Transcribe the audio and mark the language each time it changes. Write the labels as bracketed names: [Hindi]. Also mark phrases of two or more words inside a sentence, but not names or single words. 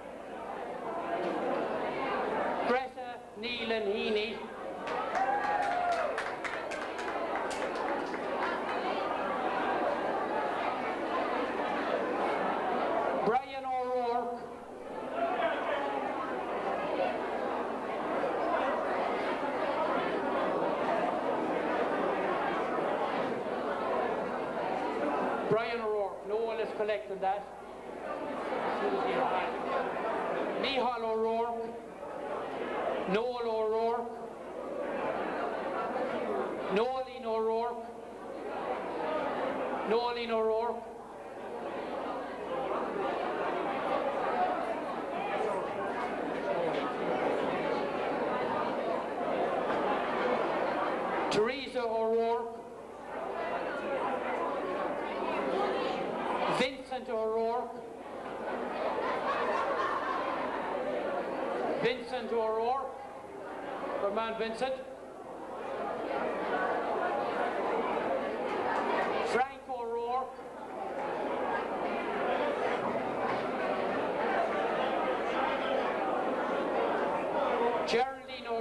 [English] Greta Neelan Heaney, Brian O'Rourke, Brian O'Rourke, Noel is collecting that. Nihal O'Rourke, Noel O'Rourke, Noeline O'Rourke, Noeline O'Rourke, Teresa O'Rourke, Vincent O'Rourke, Vincent O'Rourke, our man Vincent, Frank O'Rourke, Geraldine